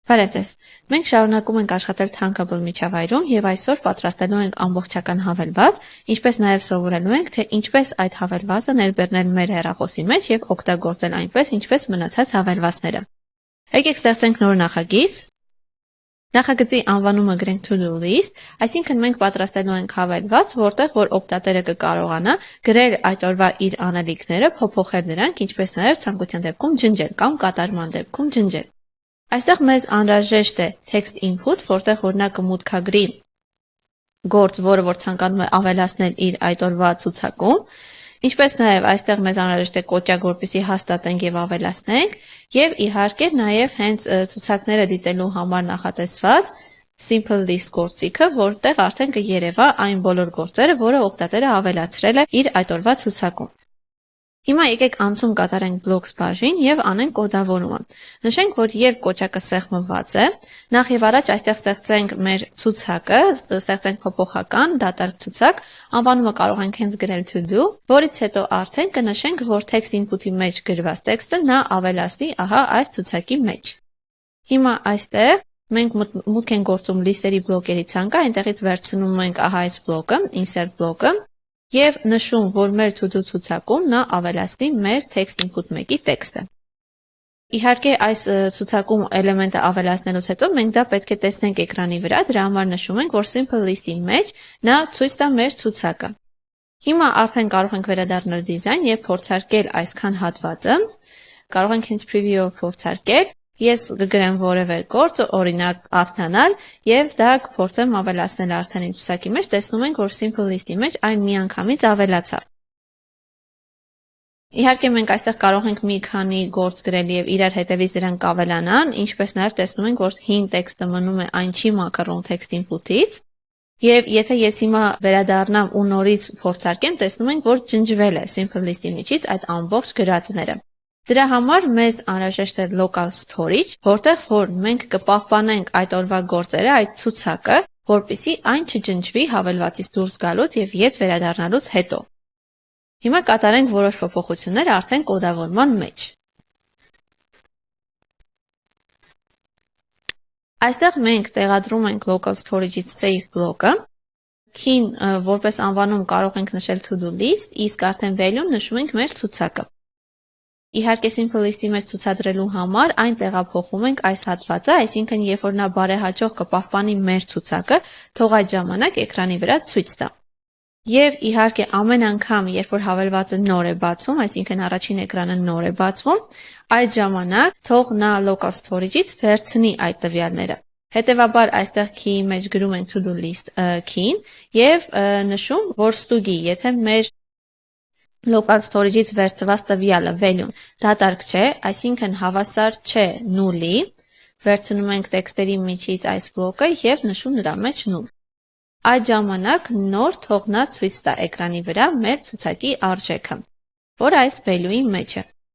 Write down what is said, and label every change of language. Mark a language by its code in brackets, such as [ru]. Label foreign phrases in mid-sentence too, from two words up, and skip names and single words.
[hy] Բարև ձեզ։ Մենք շարունակում ենք աշխատել Thunkable միջավայրում եւ այսօր պատրաստելու ենք ամբողջական հավելված, ինչպես նաեւ սովորելու ենք, թե ինչպես այդ հավելվածը ներբեռնել մեր հեռախոսի մեջ եւ օգտագործել այնպես, ինչպես մնացած հավելվածները։ Եկեք ստեղծենք նոր նախագիծ։ Նախագծի անվանումը գրենք [en] To-do list, [hy] այսինքն մենք պատրաստելու ենք հավելված, որտեղ որ օգտատերը կկարողանա գրել այդ օրվա իր անելիքները, փոփոխել դրանք, ինչպես նաեւ ցանկության դեպքում ջնջել կամ կատարման դեպքում ջնջել։ Այստեղ մեզ անհրաժեշտ է [en] text input, [hy] որտեղ որ նա կմուտքագրի գործ, որը որ ցանկանում է ավելացնել իր այդ օրվա ցուցակում, ինչպես նաև այստեղ մեզ անհրաժեշտ է կոճակ, որպեսզի հաստատենք եւ ավելացնենք, եւ իհարկե նաև հենց ցուցակները դիտելու համար նախատեսված [en] simple list [hy] գործիքը, որտեղ արդեն կերևա այն բոլոր գործերը, որը օգտատերը ավելացրել է իր այդ օրվա ցուցակում։ Հիմա եկեք անցում կատարենք blocks բաժին եւ անենք կոդավորումը։ Նշենք, որ երբ կոճակը սեղմված է, նախ եւ առաջ այստեղ ստեղծենք մեր ցուցակը, ստեղծենք փոփոխական դատարկ ցուցակ, անվանումը կարող ենք հենց գրել [en] to do, [hy] որից հետո արդեն կնշենք, որ [en] text input-ի [hy] մեջ գրված տեքստը նա ավելացնի ահա այս ցուցակի մեջ։ Հիմա այստեղ մենք մուտք ենք գործում լիստերի բլոկերի ցանկը, այնտեղից վերցնում ենք ահա այս բլոկը, insert բլոկը, եւ նշում, որ մեր to-do ցուցակում նա ավելացնի մեր [en] text input [hy] 1-ի տեքստը։ Իհարկե այս ցուցակում էլեմենտը ավելացնելուց հետո մենք դա պետք է տեսնենք էկրանի վրա, դրա համար նշում ենք, որ [en] simple list-ի [hy] մեջ նա ցույց տա մեր ցուցակը։ Հիմա արդեն կարող ենք վերադառնալ դիզայն եւ փորձարկել այսքան հատվածը։ Կարող ենք հենց preview-ով փորձարկել։ Ես կգրեմ որևէ գործ, օրինակ արթնանալ, եւ դա կփորձեմ ավելացնել արդեն իմ ցուցակի մեջ, տեսնում ենք, որ [en] simple list-ի [hy] մեջ այն միանգամից ավելացավ։ Իհարկե մենք այստեղ կարող ենք մի քանի գործ գրել եւ իրար հետևից դրանք կավելանան, ինչպես նաեւ տեսնում ենք, որ հին տեքստը մնում է այն չի մաքրում [en] text input-ից։ [hy] Եվ եթե ես հիմա վերադառնամ ու նորից փորձարկեմ, տեսնում ենք, որ ջնջվել է [en] simple list-ի [hy] միջից այդ ամբողջ գրածները։ Դրա համար մեզ անհրաժեշտ է [en] local storage, [hy] որտեղ որ մենք կպահպանենք այդ օրվա գործերը, այդ ցուցակը, որպեսզի այն չջնջվի հավելվածից դուրս գալուց եւ ետ վերադառնալուց հետո։ Հիմա կատարենք որոշ փոփոխություններ արդեն կոդավորման մեջ։ Այստեղ մենք տեղադրում ենք [en] local storage-ից save [hy] բլոկը։ Key-ն որպես անվանում կարող ենք նշել [en] to-do list, [hy] իսկ արդեն value-ն նշում ենք մեր ցուցակը։ Իհարկե [en] simple list-ի [hy] մեջ ցուցադրելու համար այն տեղափոխում ենք այս հատվածը, այսինքն երբ որ նա բարեհաջող կպահպանի մեր ցուցակը, թող այդ ժամանակ էկրանի վրա ցույց տա։ Եվ իհարկե ամեն անգամ, երբ որ հավելվածը նոր է բացվում, այսինքն առաջին էկրանը նոր է բացվում, այդ ժամանակ թող նա [en] local storage-ից [hy] վերցնի այդ տվյալները։ Հետևաբար այստեղ key-ի մեջ գրում ենք [en] to do list key-ն [hy] եւ նշում, որ ստուգի, եթե մեր [en] local storage-ից [hy] վերցված տվյալը value-ն դատարկ չէ, այսինքն հավասար չէ նուլի, վերցնում ենք տեքստերի միջից այս բլոկը եւ նշում նրա մեջ նուլ։ Այդ ժամանակ նոր թող նա ցույց տա էկրանի վրա մեր ցուցակի արժեքը, որ այս value-ի մեջ է։